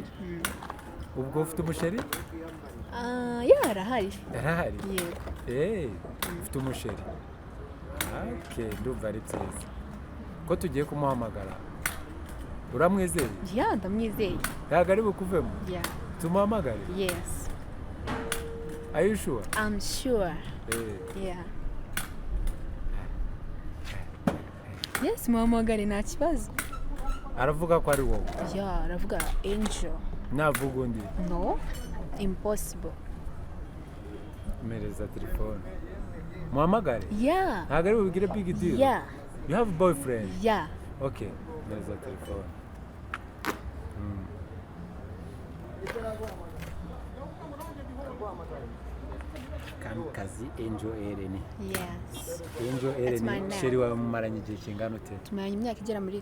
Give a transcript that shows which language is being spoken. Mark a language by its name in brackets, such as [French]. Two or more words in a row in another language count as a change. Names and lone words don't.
[Kinyarwanda] Ubwo ufite umusheri? Arahari. Yego. Ufite umusheri. Okay, ndumva ari byiza. Ko tugiye kumuhamagara. Uramwizeye? Ndamwizeye. Ntabwo ari bukuvemo? Tumuhamagare? [English] Yes. Are you sure? I'm sure. Yes, [Kinyarwanda] muhamagare nta kibazo. Aravuga ko ari wowe? Aravuga Angel. Navuga undi? [English] No, impossible. [Kinyarwanda] Mereza telefone. Muhamagare? Ntabwo ari bubigire [English] big deal? You have a boyfriend? [Kinyarwanda] Okay, mereza telefone. Kamikaze Angel Aaron. [English] Yes. [Kinyarwanda] Angel Aaron, Cherie wawe mumaranye igihe kingana ute? Tumaranye imyaka igera muri 3.